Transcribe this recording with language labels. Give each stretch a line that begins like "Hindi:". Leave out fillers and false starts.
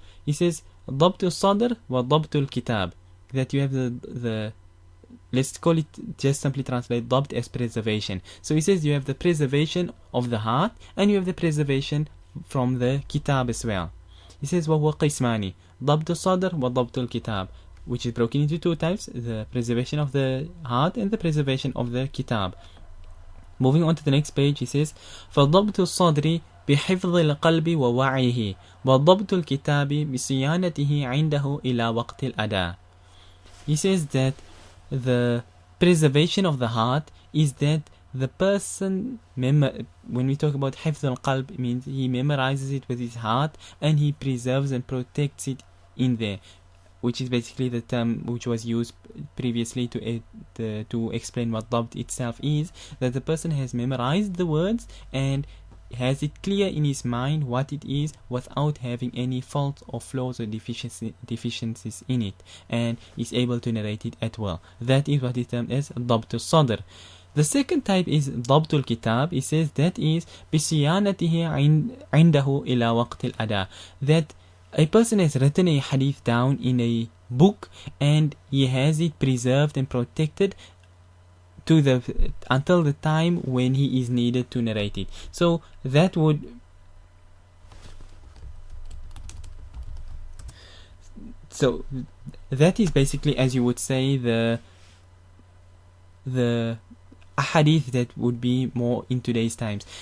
English: He says Dhabtu Sadr wa Dhabtu Kitab. That you have the let's call it, just simply translate Dhabt as preservation. So he says you have the preservation of the heart and you have the preservation from the Kitab as well. He says
Arabic: وَهُوَ قِسْمَانِ ضَبْطُ الصَّدْرِ وَضَبْطُ الْكِتَابِ,
English: which is broken into two types, the preservation of the heart and the preservation of the Kitab. Moving on to the next page, he says
Arabic: فَضَبْطُ الصَّدْرِ بِحِفْظِ الْقَلْبِ وَوَعِيهِ وَضَبْطُ الْكِتَابِ بِصِيَانَتِهِ عِنْدَهُ إِلَى وَقْتِ الْأَدَاءِ.
English: He says that the preservation of the heart is that the person, when we talk about hifz al-qalb, it means he memorizes it with his heart and he preserves and protects it in there, which is basically the term which was used previously to explain what dhabt itself is, that the person has memorized the words and has it clear in his mind what it is without having any faults or flaws or deficiencies in it, and is able to narrate it at will. That is what is termed as dhabt al-sadr. The second type is dhabt al-kitab. He says that is
Arabic: بِصِيَانَتِهِ عِنْدَهُ إِلَى وَقْتِ الْأَدَاءِ.
English: That a person has written a hadith down in a book and he has it preserved and protected until the time when he is needed to narrate it. So that is basically, as you would say, the hadith that would be more in today's times.